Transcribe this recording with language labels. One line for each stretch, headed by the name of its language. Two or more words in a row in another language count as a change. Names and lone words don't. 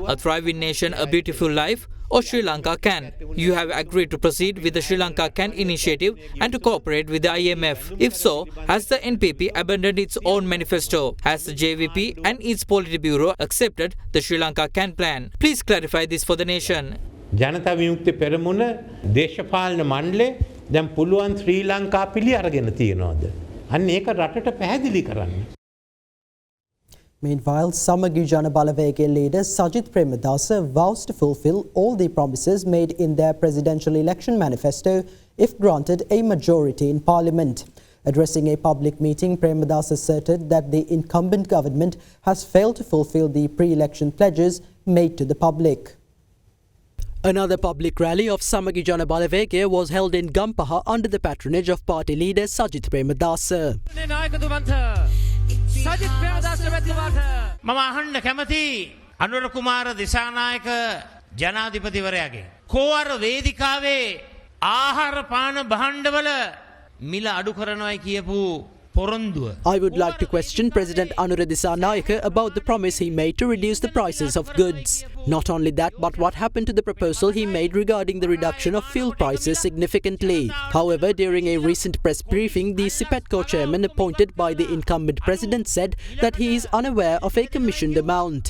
English: A Thriving Nation, A Beautiful Life, or Sri Lanka Can? You have agreed to proceed with the Sri Lanka Can initiative and to cooperate with the IMF. If so, has the NPP abandoned its own manifesto? Has the JVP and its Politburo accepted the Sri Lanka Can plan? Please clarify this for the nation.
Sinhala: ජනතා විමුක්ති පෙරමුණ දේශපාලන මණ්ඩලේ දැන් පුළුවන් ශ්‍රී ලංකා පිළි අරගෙන තියනවාද? අන්න ඒක රටට පැහැදිලි කරන්න.
English: Meanwhile, Samagi Jana Balavege leader Sajith Premadasa vows to fulfill all the promises made in their presidential election manifesto if granted a majority in parliament. Addressing a public meeting, Premadasa asserted that the incumbent government has failed to fulfill the pre-election pledges made to the public. Another public rally of Samagi Jana Balavege was held in Gampaha under the patronage of party leader Sajith Premadasa.
Sinhala: මම අහන්න කැමති අනුර කුමාර දිසානායක ජනාධිපතිවරයාගේ කෝවර වේදිකාවේ ආහාර පාන භාණ්ඩවල මිල අඩු කරනවායි කියපු පොරොන්දුව.
English: I would like to question President Anura Dissanayaka about the promise he made to reduce the prices of goods. Not only that, but what happened to the proposal he made regarding the reduction of fuel prices significantly. However, during a recent press briefing, the CPETCO chairman appointed by the incumbent president said that he is unaware of a commissioned amount.